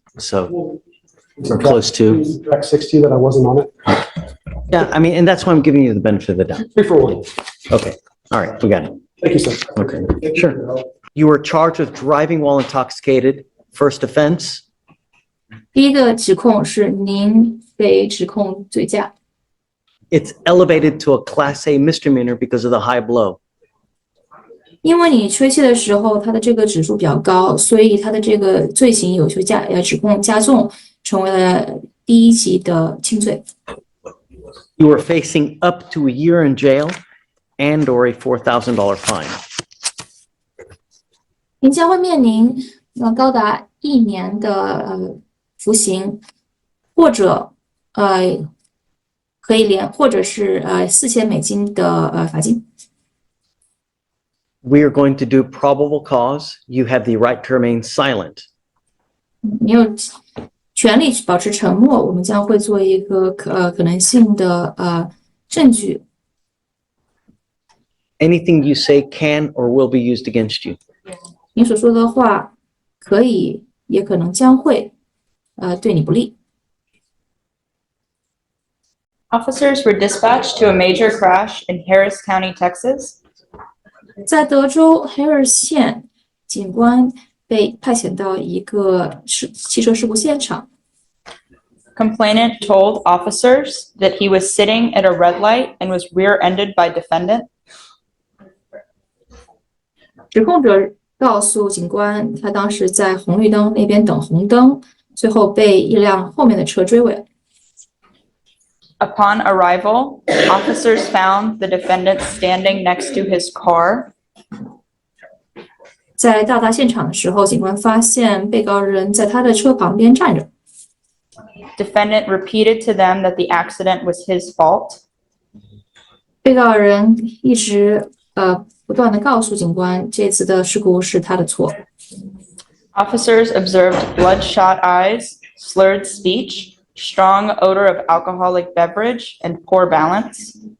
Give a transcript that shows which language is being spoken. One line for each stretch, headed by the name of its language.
English: So we're close to. Track 60 that I wasn't on it. Yeah, I mean, and that's why I'm giving you the benefit of the doubt. 3 for 1. Okay, all right, we got it. Thank you, sir. Okay, sure. You were charged with driving while intoxicated, first offense.
Chinese: 第一个指控是您被指控醉驾，
English: It's elevated to a Class A misdemeanor because of the high blow.
Chinese: 因为你吹气的时候，它的这个指数比较高，所以它的这个罪行有些指控加重，成为了第一级的轻罪。
English: You are facing up to a year in jail and or a $4,000 fine.
Chinese: 您将会面临高达1年的服刑，或者可以或者是$4000的罚金。
English: We are going to do probable cause. You have the right to remain silent.
Chinese: 你有权利保持沉默，我们将会做一个可能性的证据。
English: anything you say can or will be used against you.
Chinese: 你所说的话可以，也可能将会，对你不利。
English: Officers were dispatched to a major crash in Harris County, Texas.
Chinese: 在德州 Harris 县，警官被派遣到一个汽车事故现场。
English: Complainant told officers that he was sitting at a red light and was rear-ended by defendant.
Chinese: 指控者告诉警官，他当时在红绿灯那边等红灯，最后被一辆后面的车追尾。
English: Upon arrival, officers found the defendant standing next to his car.
Chinese: 在到达现场的时候，警官发现被告人在他的车旁边站着。
English: Defendant repeated to them that the accident was his fault.
Chinese: 被告人一直不断的告诉警官，这次的事故是他的错。
English: Officers observed bloodshot eyes, slurred speech, strong odor of alcoholic beverage, and poor balance.